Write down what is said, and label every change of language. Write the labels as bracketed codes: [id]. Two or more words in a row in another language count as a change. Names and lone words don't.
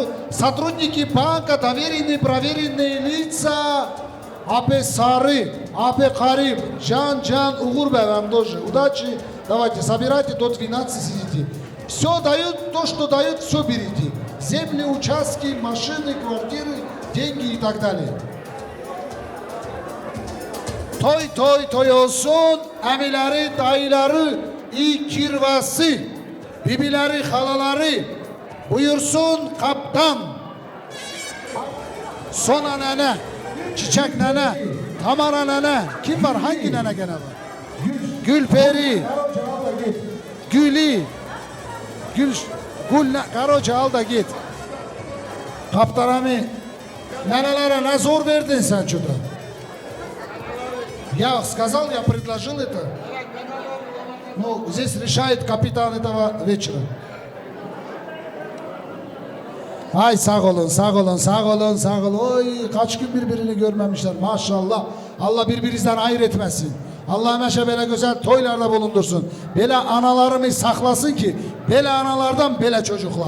[ru] Сотрудники банка, доверенные, проверенные лица. Апе Сары, Апе Кариб, Джан, Угурбе, вам тоже. Удачи. Давайте, собирайте, до 12 сидите. Все дают, то, что дают, все берите. Земли, участки, машины, квартиры, деньги и так далее. [tr] Toy olsun, emileri, dayıları, iyi kirvası, bibileri, halaları, buyursun kaptan. Sona nene, çiçek nene, Tamara nene, kim var, hangi nene gene var? Gülperi, Güli, Gül Karoca al da git. Kaptanami, nenelere ne zor verdin sen şurada. [ru] Я сказал, я предложил это. Ну, здесь решает капитан этого вечера. [tr] Ay sağ olun, sağ olun, sağ olun, sağ olun. Oy kaç gün birbirini görmemişler maşallah. Allah birbirinizden ayırt etmesin. Allah meşe böyle güzel toylarda bulundursun. Böyle analarımız saklasın ki böyle analardan böyle çocuklar.